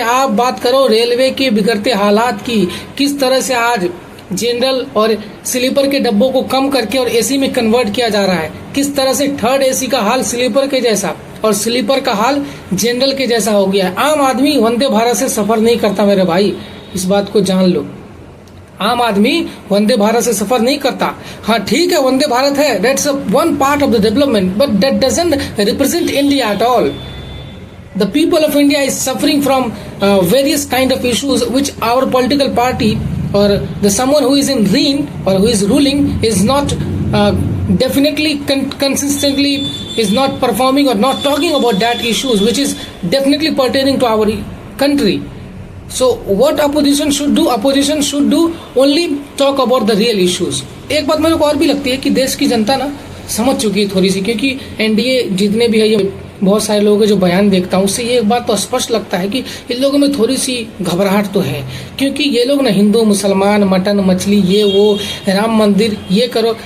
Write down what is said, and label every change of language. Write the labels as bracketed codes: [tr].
[hi] आप बात करो रेलवे के बिगड़ते हालात की, किस तरह से आज जनरल और स्लीपर के डब्बों को कम करके और एसी में कन्वर्ट किया जा रहा है, किस तरह से 3rd एसी का हाल स्लीपर के जैसा और स्लीपर का हाल जनरल के जैसा हो गया है। आम आदमी वंदे भारत से सफर नहीं करता मेरे भाई, इस बात को जान लो। आम आदमी वंदे भारत से सफर नहीं करता। हाँ ठीक है, वंदे भारत है, [en] That's one part of the development, but that doesn't represent India at all. The people of India is suffering from various kind of issues which our political party or the someone who is in reign or who is ruling is not definitely consistently is not performing or not talking about that issues which is definitely pertaining to our country. So what opposition should do? Opposition should do only talk about the real issues. [hi] एक बात मेरे को और भी लगती है कि देश की जनता ना समझ चुकी है थोड़ी सी, क्योंकि एनडीए जितने भी है, ये बहुत सारे लोगों के जो बयान देखता हूँ, उससे ये एक बात तो स्पष्ट लगता है कि इन लोगों में थोड़ी सी घबराहट तो है, क्योंकि ये लोग ना हिंदू मुसलमान, मटन मछली, ये वो, राम मंदिर, ये करो।